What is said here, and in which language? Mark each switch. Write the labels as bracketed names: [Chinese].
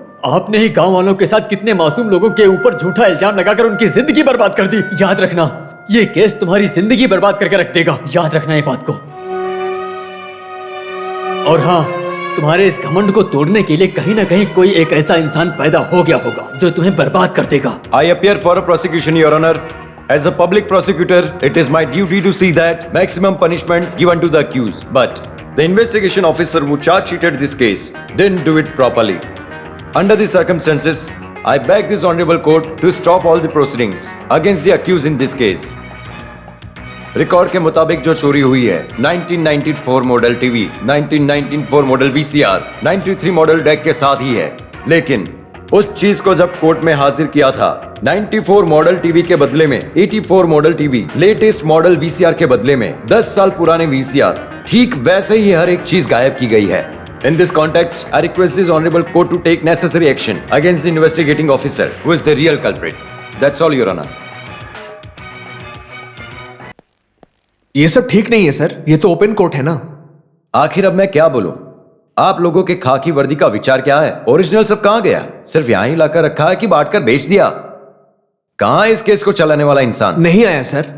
[Hindi] आपने ही गांव वालों के साथ कितने मासूम लोगों के ऊपर झूठा इल्जाम लगाकर उनकी जिंदगी बर्बाद कर दी। याद रखना, ये केस तुम्हारी जिंदगी बर्बाद करके रख देगा। याद रखना ये बात को। और हाँ, तुम्हारे इस घमंड को तोड़ने के लिए कहीं ना कहीं कोई एक ऐसा इंसान पैदा हो गया होगा जो तुम्हें बर्बाद कर देगा। [English] I appear for a prosecution, Your Honor. As a public prosecutor, it is my duty to see that maximum punishment given to the accused. But the investigation officer who charge sheeted this case didn't do it properly. Under the circumstances, I beg this honorable court to stop all the proceedings against the accused in this case. [Hindi] Record के मुताबिक जो चोरी हुई है 1994 model TV, 1994 model VCR, 93 model deck के साथ ही है। लेकिन उस चीज को जब कोर्ट में हाजिर किया था 94 मॉडल टीवी के बदले में 84 model TV, latest model VCR के बदले में 10 साल पुराने वीसीआर, ठीक वैसे ही हर एक चीज गायब की गई है। [English] In this context, I request this honorable court to take necessary action against the investigating officer who is the real culprit. That's all, Your Honor. [Hindi] ये सब ठीक नहीं है सर, ये तो ओपन कोर्ट है ना। आखिर अब मैं क्या बोलूं? आप लोगों के खाकी वर्दी का विचार क्या है? ओरिजिनल सब कहां गया? सिर्फ यहां ही लाकर रखा है कि बांट कर बेच दिया? कहां इस केस को चलाने वाला इंसान? नहीं आया सर।